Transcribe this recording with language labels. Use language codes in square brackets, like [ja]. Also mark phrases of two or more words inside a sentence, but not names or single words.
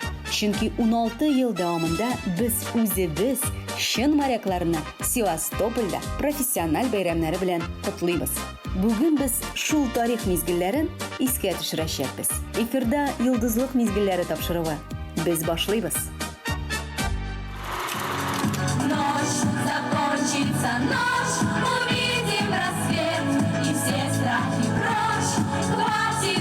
[tt] Чөнки 16 ел дәвамында без үзебез чын морякларны Севастопольдә профессиональ бәйрәмнәре белән котлыйбыз. Бүген без шул тарих мизгелләрен искә төшерәчәкбез. Эфирда йолдызлык мизгелләре тапшыруы. Без башлыйбыз. [ru] Ночь закончится, ночь, увидим рассвет, и все страхи прочь, хватит